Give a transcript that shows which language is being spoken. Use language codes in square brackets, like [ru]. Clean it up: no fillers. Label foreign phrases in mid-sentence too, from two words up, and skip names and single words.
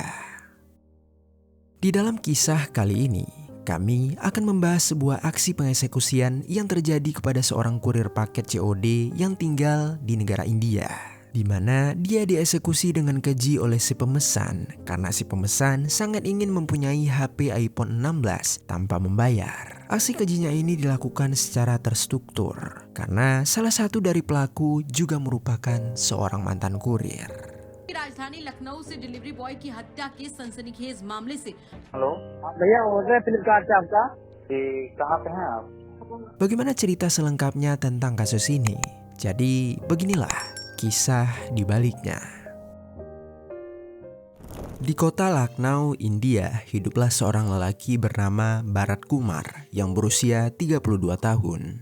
[id] Di dalam kisah kali ini, kami akan membahas sebuah aksi pengeksekusian yang terjadi kepada seorang kurir paket COD yang tinggal di negara India, di mana dia dieksekusi dengan keji oleh si pemesan karena si pemesan sangat ingin mempunyai HP iPhone 16 tanpa membayar. Aksi kejinya ini dilakukan secara terstruktur karena salah satu dari pelaku juga merupakan seorang mantan kurir. [hi] राजधानी लखनऊ से [en] delivery boy [hi] की हत्या के सनसनीखेज मामले से हेलो हाँ भैया ऑर्डर है फ्लिपकार्ट से आपका जी कहाँ पे हैं आप [id] Bagaimana cerita selengkapnya tentang kasus ini? Jadi beginilah kisah di baliknya. Di kota Lucknow, India, hiduplah seorang lelaki bernama Bharat Kumar yang berusia 32 tahun.